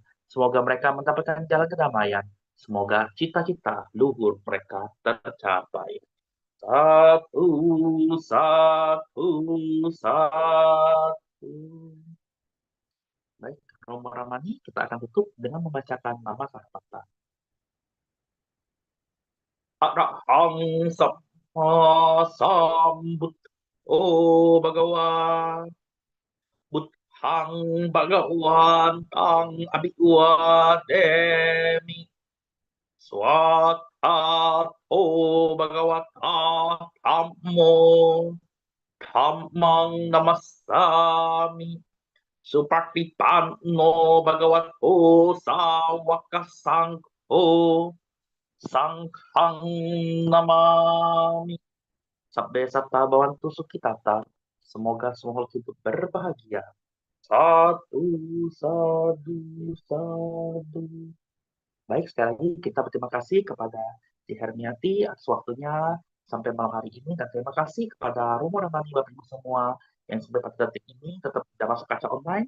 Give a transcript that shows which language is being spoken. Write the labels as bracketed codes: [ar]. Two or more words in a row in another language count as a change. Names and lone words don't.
[id] Semoga mereka mendapatkan jalan kedamaian. Semoga cita-cita luhur mereka tercapai. [pi] Satu, satu, satu. [id] Baik, Romo Ramani, kita akan tutup dengan membacakan nama Sarpata. [pi] Arahang Sama Sambut. Oh Bhagawa. Buddhang Bhagawantang Abhiwademi. Swatato Bhagavata Dhammo. Dhammang Namassami. Supatipanno Bhagavato Sawaka Sangho. Sanghang Namami. Sabbe Satta Bhavantu Sukhitata. [id] Semoga semua makhluk hidup berbahagia. [pi] Satu, sadu, sadu. [id] Baik, sekali lagi kita berterima kasih kepada Ci Hermiati atas waktunya sampai malam hari ini, dan terima kasih kepada Romo dan Tani Bapak Ibu semua yang sampai pada detik ini tetap tidak masuk kaca online.